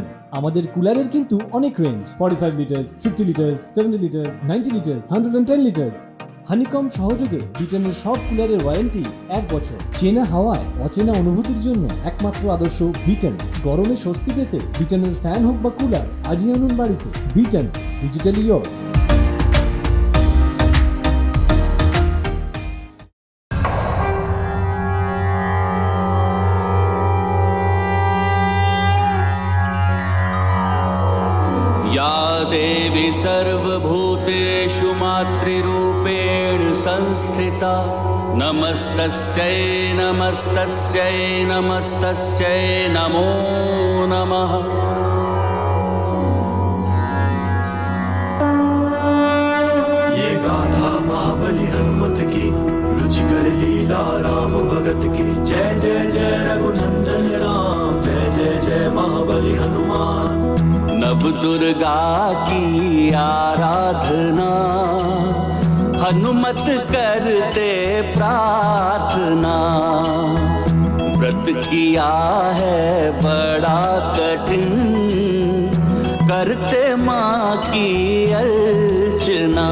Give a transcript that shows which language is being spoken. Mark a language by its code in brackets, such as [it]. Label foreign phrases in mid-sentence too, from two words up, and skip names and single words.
[bn] আমাদের কুলারের কিন্তু অনেক রেঞ্জ, 45 লিটার্স, 50 লিটার্স, 70 লিটার্স, 90 লিটার্স, 110 লিটার্স। হানিকম সহযোগে ব্রিটেনের সব কুলারের ওয়ারেন্টি 1 বছর। চেনা হাওয়ায় অচেনা অনুভূতির জন্য একমাত্র আদর্শ ব্রিটেন। গরমে স্বস্তি পেতে ব্রিটেনের ফ্যান হোক বা কুলার, আজই আনুন বাড়িতে। [en] Britain, digitally yours. [sa] या देवी सर्वभूतेषु मातृरूपेण संस्थिता नमस्तस्यै नमस्तस्यै नमस्तस्यै नमो नमः। [hi] ये गाथा महाबली हनुमत की, रुचिकर लीला राम भगत की। जय जय जय रघुनंदन राम, जय जय जय महाबली हनुमान। नव दुर्गा की आराधना हनुमत करते प्रार्थना। व्रत किया है बड़ा कठिन, करते माँ की अर्चना।